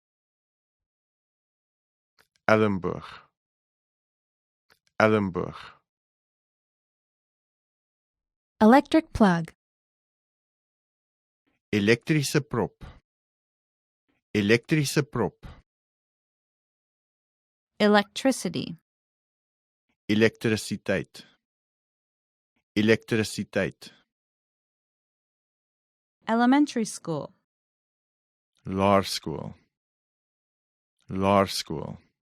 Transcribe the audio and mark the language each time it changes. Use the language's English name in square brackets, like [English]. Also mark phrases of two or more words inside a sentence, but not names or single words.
[Afrikaans] Ellenboog. Ellenboog. [English] Electric plug. [Afrikaans] Elektrische prop. Elektrische prop. [English] Electricity. [Afrikaans] Elektrisiteit. Elektrisiteit. [English] Elementary school. [Afrikaans] Laerskool. Laerskool.